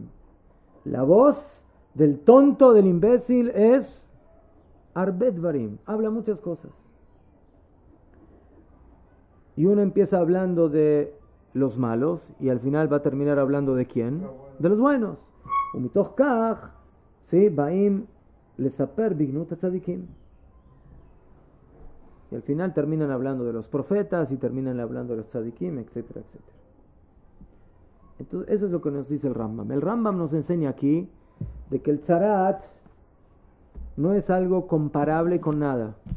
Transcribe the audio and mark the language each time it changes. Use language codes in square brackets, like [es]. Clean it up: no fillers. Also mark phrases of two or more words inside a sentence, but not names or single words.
[es] La voz del tonto, del imbécil es [he] ארבה דברים. [es] Habla muchas cosas. Y uno empieza hablando de los malos y al final va a terminar hablando de quién? De los buenos. [he] ומתוך כך, sí, באים לספר בגנות צדיקים. [es] Y al final terminan hablando de los profetas y terminan hablando de los tzadikim, etcétera, etcétera. Entonces, eso es lo que nos dice el Rambam. El Rambam nos enseña aquí de que el tzarat no es algo comparable con nada.